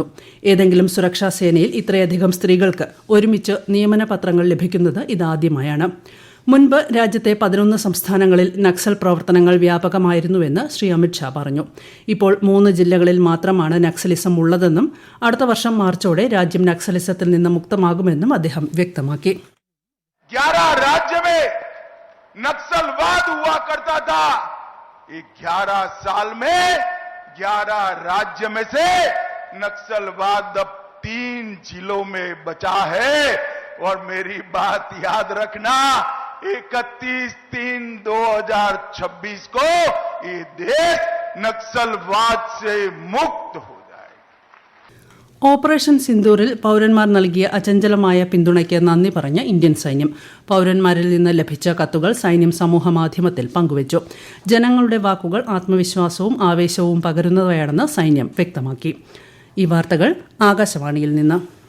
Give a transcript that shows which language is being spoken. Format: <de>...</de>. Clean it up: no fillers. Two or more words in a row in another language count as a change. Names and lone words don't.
<ml>ഏതെങ്കിലും സുരക്ഷാ സേനയിൽ ഇത്രയധികം സ്ത്രീകൾക്ക് ഒരുമിച്ച് നിയമന പത്രങ്ങൾ ലഭിക്കുന്നത് ഇതാദ്യമായാണ്. മുൻപ് രാജ്യത്തെ 11 സംസ്ഥാനങ്ങളിൽ നക്സൽ പ്രവർത്തനങ്ങൾ വ്യാപകമായിരുന്നുവെന്ന് ശ്രീ അമിത്ഷാ പറഞ്ഞു. ഇപ്പോൾ 3 ജില്ലകളിൽ മാത്രമാണ് നക്സലിസം ഉള്ളതെന്നും അടുത്ത വർഷം മാർച്ചോടെ രാജ്യം നക്സലിസത്തിൽ നിന്ന് മുക്തമാകുമെന്നും അദ്ദേഹം വ്യക്തമാക്കി.</ml> <hi>11 राज्य में नक्सलवाद हुआ करता था, 11 साल में 11 राज्य में से नक्सलवाद अब 3 जिलों में बचा है। और मेरी बात याद रखना, 31/3/2026 को ये देश नक्सलवाद से मुक्त हो जाएगा।</hi> <ml>ഓപ്പറേഷൻ സിന്ദൂറിൽ പൌരന്മാർ നൽകിയ അചഞ്ചലമായ പിന്തുണയ്ക്ക് നന്ദി പറഞ്ഞ ഇന്ത്യൻ സൈന്യം. പൌരന്മാരിൽ നിന്ന് ലഭിച്ച കത്തുകൾ സൈന്യം സമൂഹമാധ്യമത്തിൽ പങ്കുവച്ചു. ജനങ്ങളുടെ വാക്കുകൾ ആത്മവിശ്വാസവും ആവേശവും പകരുന്നവയാണെന്ന് സൈന്യം വ്യക്തമാക്കി. ഈ വാർത്തകൾ ആകാശവാണിയിൽ നിന്ന്.</ml>